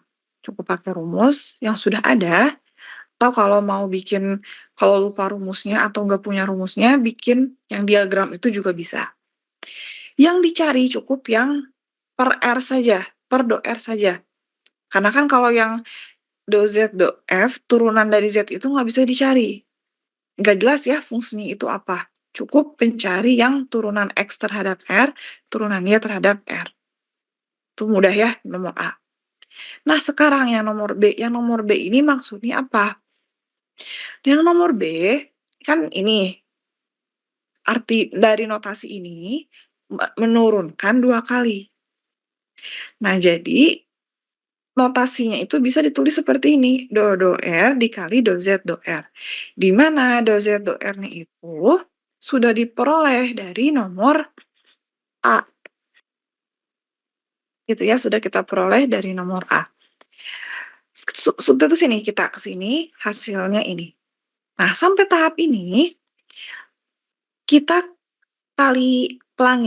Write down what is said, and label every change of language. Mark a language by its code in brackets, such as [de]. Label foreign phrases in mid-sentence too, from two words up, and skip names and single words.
[id] Cukup pakai rumus yang sudah ada. Atau kalau mau bikin, kalau lupa rumusnya atau nggak punya rumusnya, bikin yang diagram itu juga bisa. Yang dicari cukup yang per R saja, per do R saja. Karena kan kalau yang do Z, do F, turunan dari Z itu nggak bisa dicari. Nggak jelas ya fungsinya itu apa. Cukup mencari yang turunan X terhadap R, turunan Y terhadap R. Itu mudah ya, nomor A. Nah, sekarang yang nomor B. Yang nomor B ini maksudnya apa? Yang nomor B, kan ini, arti dari notasi ini, menurunkan 2 kali. Nah, jadi, notasinya itu bisa ditulis seperti ini. Do R dikali do Z do R. Di mana do Z do R-nya itu sudah diperoleh dari nomor A. Gitu ya, sudah kita peroleh dari nomor A. Terus ini, kita ke sini, hasilnya ini. Nah, sampai tahap ini, kita kali pelangi.